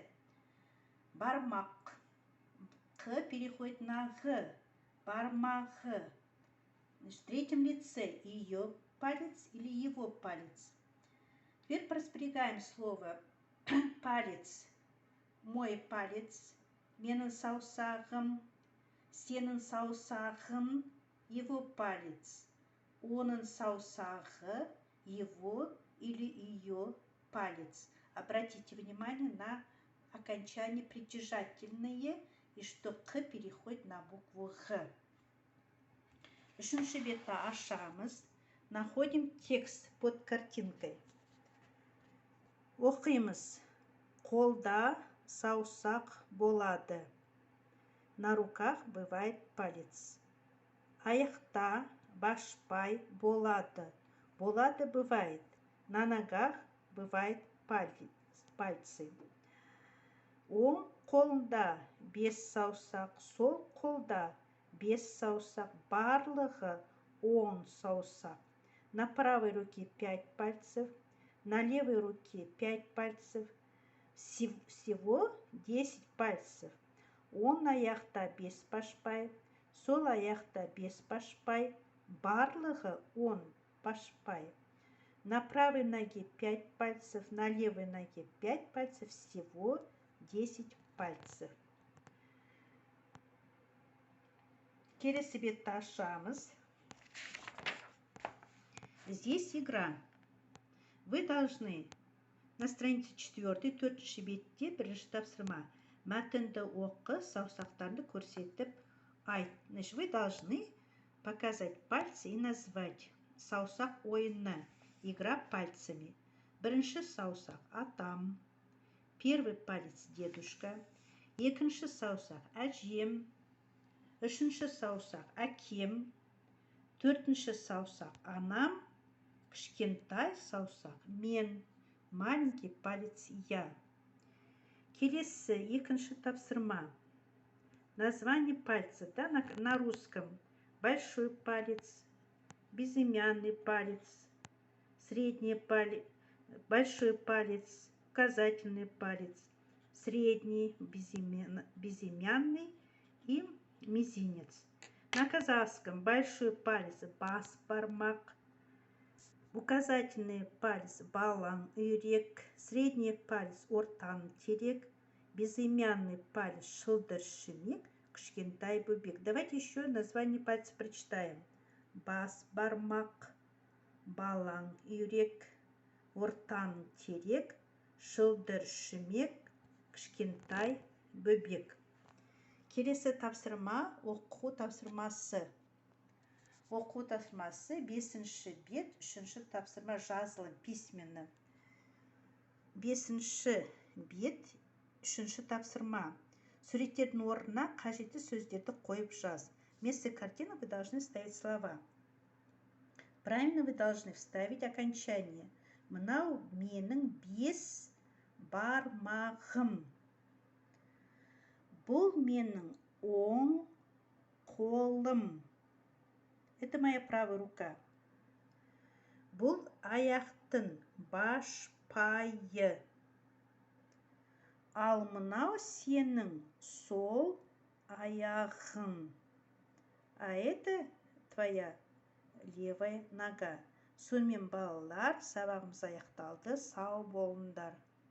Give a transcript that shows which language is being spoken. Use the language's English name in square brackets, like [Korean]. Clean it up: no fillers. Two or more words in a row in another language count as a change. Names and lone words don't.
[Russian] Бармак. К переходит на г. [Kazakh] Бармағы. [Russian] В третьем лице ее палец или его палец. Теперь проспрягаем слово палец. Мой палец. [Kazakh] Менің саусағым. Сенің саусағың. [Russian] Его палец. [Kazakh] Оның саусағы. [Russian] Его или ее палец. Обратите внимание на окончание притяжательные и что к переходит на букву г. [Kazakh] Үшінші бетті ашамыз. [Russian] Находим текст под картинкой. [Kazakh] Оқимыз. Қолда саусақ болады. [Russian] На руках бывает палец. [Kazakh] Аяқта башпай болады. [Russian] Болады бывает. На ногах бывает пальцы. [Kazakh] Оң қолында 5 саусақ, сол қолда 5 саусақ, барлығы 10 саусақ. [Russian] На правой руке 5 пальцев, на левой руке 5 пальцев, всего 10 пальцев. [Kazakh] Оң аяқта 5 башпай, сол аяқта 5 башпай, барлығы 10 башпай. [Russian] На правой ноге 5 пальцев, на левой ноге 5 пальцев, всего 10 пальцев. [Kazakh] Келесі бетті ашамыз. [Russian] Здесь игра. Вы должны на странице 4 [Kazakh] бетте бірінші тапсырма. Мәтінді оқы, саусақтарды көрсетіп айт. [Russian] Вы должны показать пальцы и назвать [Kazakh] саусақ ойыны. [Russian] Игра пальцами. [Kazakh] Бірінші саусақ атам. [Russian] Первый палец дедушка. [Kazakh] Екінші саусақ әжем. Үшінші саусақ әкем. Төртінші саусақ анам, кішкентай саусақ мен, [Russian] маленький палец я. [Kazakh] Келесі екінші тапсырма. [Russian] Название пальца, да, на русском. Большой палец, безымянный палец, средний палец, большой палец, указательный палец, средний, безымянный и мизинец. На казахском большой палец [Kazakh] бас бармак, [Russian] указательный палец [Kazakh] балан үйрек, [Russian] средний палец [Kazakh] ортан терек, [Russian] безымянный палец [Kazakh] шылдыр шімек, кішкентай бөбек. [Russian] Давайте еще название пальца прочитаем. [Kazakh] Бас бармак, балан үйрек, ортан терек, шылдыр шімек, кішкентай бөбек. Келесі тапсырма оқу тапсырмасы. Оқу тапсырмасы 5-ші бет, 3-ші тапсырма жазылым письменно. 5-ші бет, 3-ші тапсырма. Суреттердің орнына қажетті сөздерді қойып жаз. [Russian] Вместо картины вы должны вставить слова. Правильно вы должны вставить окончание. [Kazakh] Мынау менің 5 бармағым. Бұл менің оң қолым. [Russian] Это моя правая рука. [Kazakh] Бұл аяқтың башпайы. Ал мынау сенің сол аяғың. [Russian] А это твоя левая нога. [Kazakh] Сонымен балалар, сабағымыз аяқталды. Сау болыңдар.